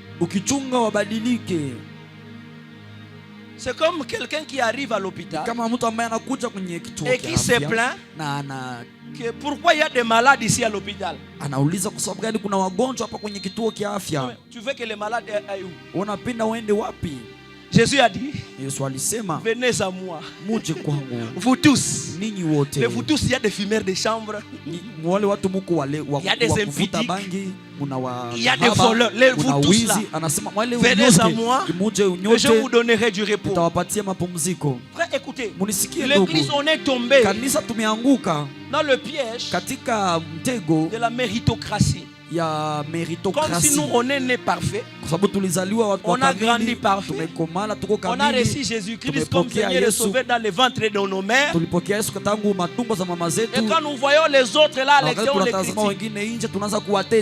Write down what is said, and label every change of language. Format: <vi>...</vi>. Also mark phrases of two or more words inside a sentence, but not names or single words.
<fr>C'est comme quelqu'un qui arrive à l'hôpital et qui se plaint que pourquoi il y a des malades ici à l'hôpital. Tu veux que les malades aillent où? Jésus a dit,</fr> <sw>Yesu alisema,</sw> <fr>venez à moi.</fr> <sw>Muje kwangu.</sw> <fr>Vous tous.</fr> <sw>Ninyi wote.</sw> <fr>Mais vous tous, il y a des fumeurs de chambre.</fr> <sw>Wale watu muko wale wa kuvuta bangi,</sw> <fr>il y a des voleurs. Vous tous là.</fr> <sw>Anasema wale</sw> <fr>venez à moi.</fr> <sw>Muje</sw> <fr>et je vous donnerai du repos.</fr> <sw>Nitawapatia mapumziko.</sw> <fr>Frère, écoutez.</fr> <sw>Munisikie ndugu.</sw> <fr>L'église, on est tombé.</fr> <sw>Kanisa tumeanguka</sw> <fr>dans le piège</fr> <sw>katika mtego</sw> <fr>de la méritocratie.</fr> <sw>Ya meritocratie.</sw> <fr>Comme si nous on est né parfait. On a grandi parfait. On a reçu Jésus-Christ comme Seigneur et Sauveur dans les ventres de nos mères. Et quand nous voyons les autres là à l'extérieur, on les critique.</fr>